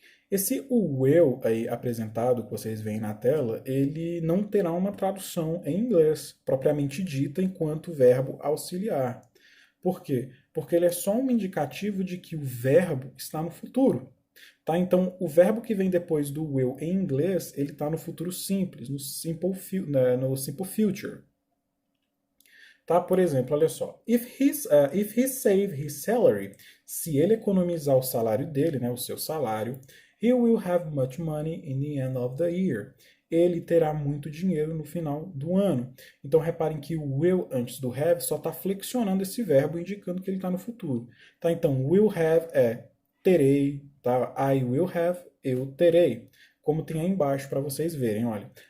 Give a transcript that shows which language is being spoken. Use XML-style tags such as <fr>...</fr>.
<pt>Esse will aí apresentado, que vocês veem na tela, ele não terá uma tradução em inglês, propriamente dita, enquanto verbo auxiliar. Por quê? Porque ele é só um indicativo de que o verbo está no futuro. Tá? Então, o verbo que vem depois do will em inglês, ele está no futuro simples, no simple future. Tá? Por exemplo, olha só.</pt> <en>If he save his salary,</en> <pt>se ele economizar o salário dele, né, o seu salário,</pt> <en>he will have much money in the end of the year.</en> <pt>Ele terá muito dinheiro no final do ano. Então, reparem que o will antes do have só está flexionando esse verbo, indicando que ele está no futuro. Tá? Então, will have é terei, tá?</pt> <en>I will have,</en> <pt>eu terei. Como tem aí embaixo para vocês verem, olha.</pt>